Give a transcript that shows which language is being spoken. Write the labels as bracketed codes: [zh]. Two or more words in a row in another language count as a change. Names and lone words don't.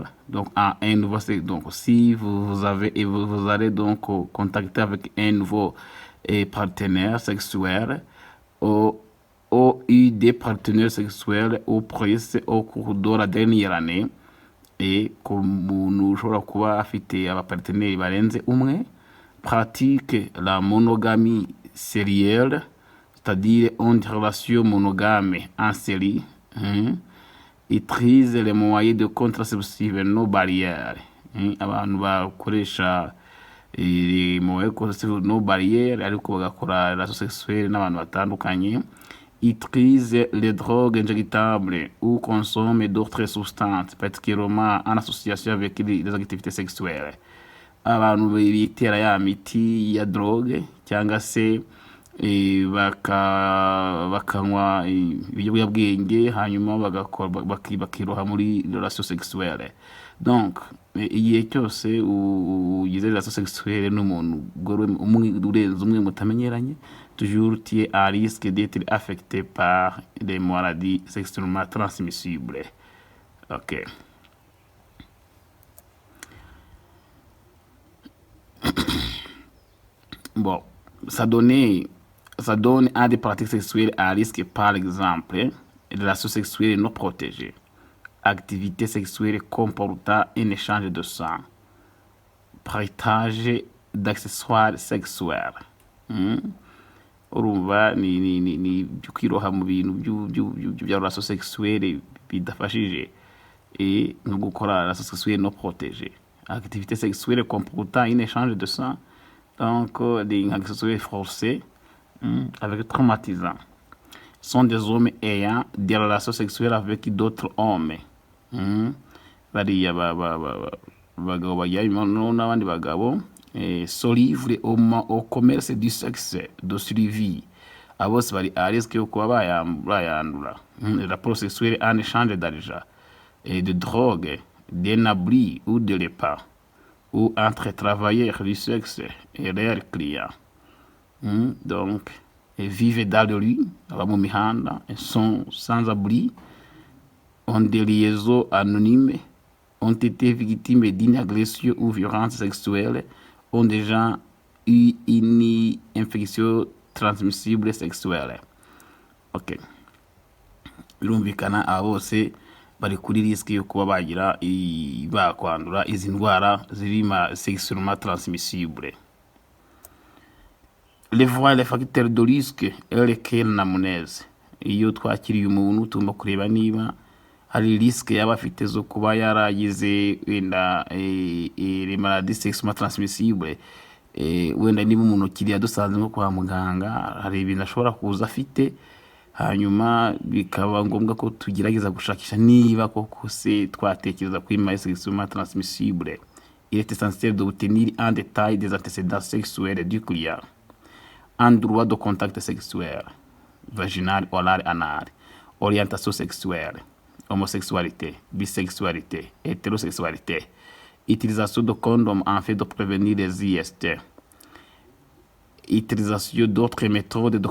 [fr] Donc, si vous avez et vous allez donc contacter avec un nouveau partenaire sexuel ou eu des partenaires sexuels au cours de la dernière année, et comme nous [rw] ushobora kuba afite abaparteneri barenze umwe, [fr] pratique la monogamie sérielle, c'est-à-dire une relation monogame en série, utilise les moyens de contraception no barrières. [rw] Abantu bakoresha [fr] moyens de contraception [rw] no barrières ariko bagakora [fr] relation sexuelle [rw] n'abantu batandukanye, [fr] utilise les drogues injectables ou consomme d'autres substances, particulièrement en association avec les activités sexuelles. [rw] Abantu bitera ya miti ya drogue cyangwa se bakanywa ibiyobyabwenge hanyuma bakiroha muri relation sexuelle. Donc igihe cyose ugize [fr] relation sexuelle [rw] n'umuntu urenze umwe mutamenyeranye, [fr] toujours tu es à risque d'être affecté par des maladies sexuellement transmissibles. Ok. Bon, ça donne à des pratiques sexuelles à risque, par exemple, relations sexuelles non protégées, activités sexuelles comportant un échange de sang, partage d'accessoires sexuels. [rw] Urumva ni kwiroha mu bintu bya [fr] relation sexuelle [rw] bidafashije no gukora [fr] relation sexuelle non protégée, activités sexuelles comportant un échange de sang, donc des accessoires forcés avec traumatisants, sont des hommes ayant des relations sexuelles avec d'autres hommes. [rw] Bariya bagabo bajyanye n'abandi bagabo [fr] sont livrés au commerce du sexe de suivi. [rw] Abose bari [fr] à risque [rw] yo kuba bayandura. [fr] Rapport sexuel en échange d'argent et de drogue, d'un abri ou de repas, ou entre travailleurs du sexe et leurs clients. Donc, vivent dans le rue, sont sans abri, ont des liaisons anonymes, ont été victimes d'une agression ou violence sexuelle, ont déjà eu une infection transmissible sexuelle. Ok. [rw] Birumvikana aba bose bari kuri risque yo kuba bakwandura izi ndwara ziri [fr] sexuellement transmissible. Les facteurs de risque et lesquels n'amuneze. [rw] Iyo twakiriye umuntu tugomba kureba niba hari risque yaba afite zo kuba yaragize wenda [fr] les maladies sexuellement transmissibles. [rw] Wenda niba umuntu kiriya dusanze nko kwa muganga, hari ibintu ashobora kuza afite, hanyuma bikaba ngombwa ko tugerageza gushakisha niba koko se twatekereza kuri [fr] maladie sexuellement transmissible. Il est essentiel d'obtenir en détail des antécédents sexuels du client, en droit de contact sexuel. vaginale, orale, anale, orientation sexuelle, homosexualité, bisexualité, hétérosexualité, utilisation de condoms afin de prévenir les IST, utilisation d'autres méthodes de